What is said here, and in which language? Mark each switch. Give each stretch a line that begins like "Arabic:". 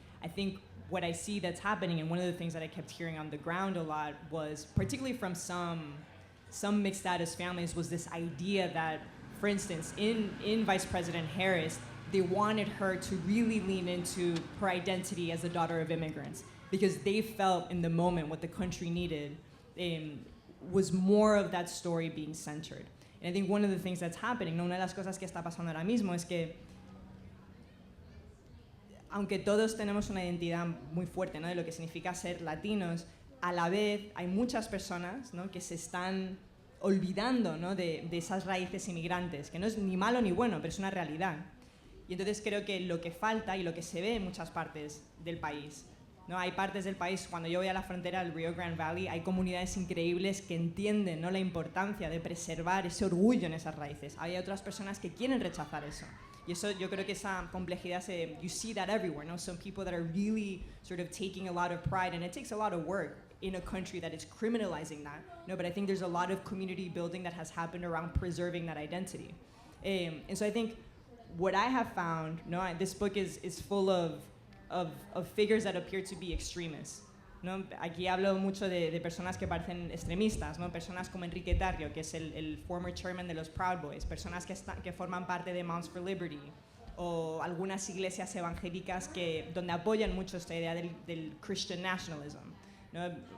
English: I think what I see that's happening, and one of the things that I kept hearing on the ground a lot was, particularly from some mixed status families, was this idea that, for instance, in Vice President Harris, they wanted her to really lean into her identity as a daughter of immigrants, because they felt in the moment what the country needed was more of that story being centered. And I think one of the things that's happening,
Spanish: una de las cosas que está pasando ahora mismo es que aunque todos tenemos una identidad muy fuerte, ¿no?, de lo que significa ser latinos, a la vez hay muchas personas, ¿no?, que se están olvidando, ¿no?, de esas raíces inmigrantes, que no es ni malo ni bueno, pero es una realidad. Y entonces creo que lo que falta y lo que se ve en muchas partes del país, ¿no? Hay partes del país, cuando yo voy a la frontera del Rio Grande Valley, hay comunidades increíbles que entienden, ¿no?, la importancia de preservar ese orgullo en esas raíces. Hay otras personas que quieren rechazar eso. Y eso, yo creo que esa complejidad,
English: you see that everywhere,
Spanish: no?
English: Some people that are really sort of taking a lot of pride, and it takes a lot of work in a country that is criminalizing that, no? But I think there's a lot of community building that has happened around preserving that identity. And so I think what I have found, no, this book is full of figures that appear to be extremists, ¿no?
Spanish: Aquí hablo mucho de personas que parecen extremistas, ¿no? Personas como Enrique Tarrio, que es el former chairman de los Proud Boys, personas que forman parte de Moms for Liberty, o algunas iglesias evangélicas donde apoyan mucho esta idea del Christian nationalism, ¿no?